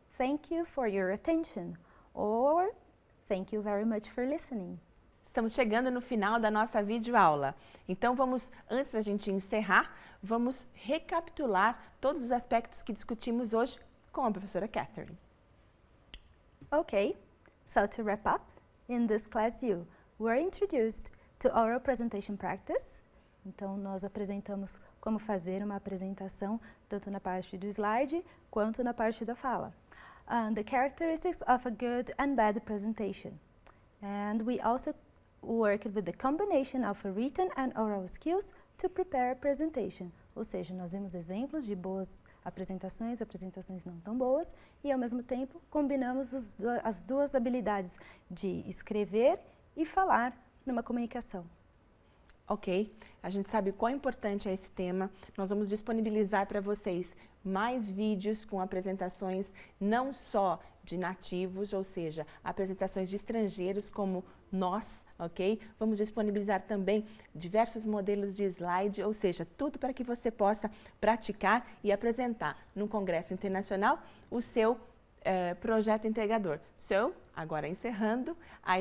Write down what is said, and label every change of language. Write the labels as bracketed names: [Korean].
[English] Thank you for your attention. Or, thank you very much for listening. [Portuguese] Estamos chegando no final da nossa videoaula. Então, antes da gente encerrar, vamos recapitular todos os aspectos que discutimos hoje com a professora Catherine. [English] Okay, so to wrap up, in this class you were introduced to oral presentation practice. [Portuguese] Então, nós apresentamos como fazer uma apresentação, tanto na parte do slide, quanto na parte da fala. [English] The characteristics of a good and bad presentation. And we also worked with the combination of written and oral skills to prepare a presentation. [Portuguese] Ou seja, nós vimos exemplos de boas apresentações não tão boas, e ao mesmo tempo combinamos as duas habilidades de escrever e falar numa comunicação. Ok, a gente sabe quão importante é esse tema. Nós vamos disponibilizar para vocês mais vídeos com apresentações não só de nativos, ou seja, apresentações de estrangeiros como nós, ok? Vamos disponibilizar também diversos modelos de slide, ou seja, tudo para que você possa praticar e apresentar num congresso internacional o seu projeto integrador. [English] So, [Portuguese] agora encerrando, [English] I thank you very much and see you pretty soon. Bye bye.